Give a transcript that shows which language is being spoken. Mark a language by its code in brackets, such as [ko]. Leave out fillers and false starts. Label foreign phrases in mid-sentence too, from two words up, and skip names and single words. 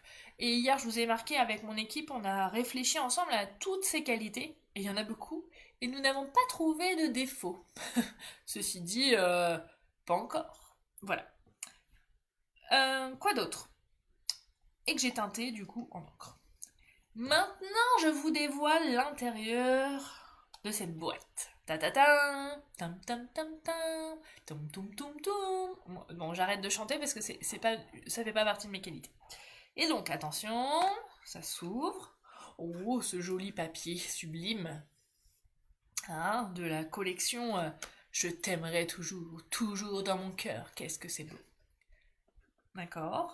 [fr] Et hier, je vous ai marqué avec mon équipe, on a réfléchi ensemble à toutes ces qualités, et il y en a beaucoup, et nous n'avons pas trouvé de défaut. Ceci dit, pas encore. Voilà. Quoi d'autre? Et que j'ai teinté du coup en encre. Maintenant, je vous dévoile l'intérieur de cette boîte. Ta ta ta, tam tam tam tam, tom tom tom tom. Bon, j'arrête de chanter parce que ça fait pas partie de mes qualités. Et donc, attention, ça s'ouvre. Oh, ce joli papier sublime. Hein, de la collection Je t'aimerai toujours, toujours dans mon cœur. Qu'est-ce que c'est beau. D'accord?